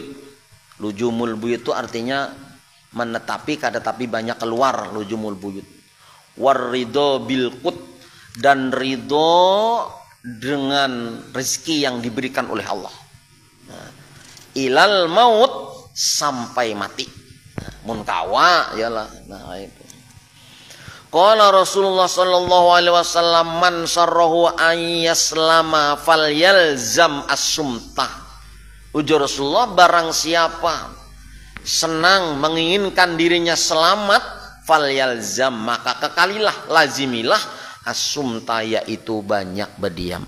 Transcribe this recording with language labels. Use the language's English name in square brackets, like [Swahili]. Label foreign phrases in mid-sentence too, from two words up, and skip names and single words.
[Arabic] لزوم البيوت [Banjar] itu artinya menetapi, kada tapi banyak keluar, [Arabic] لزوم البيوت. والرضا بالقوت, [Banjar] dan ridho dengan rezeki yang diberikan oleh Allah. Nah, [Arabic] إلى الموت, [Banjar] sampai mati. Nah, munkawa yalah. Nah, itu. [Arabic] قال رسول الله صلى الله عليه وسلم، من سره أن يسلم فليلزم الصمت. [Banjar] Ujar Rasulullah, barang siapa senang menginginkan dirinya selamat, falyalzam, maka kekalilah, lazimilah as-sumtah, yaitu banyak berdiam.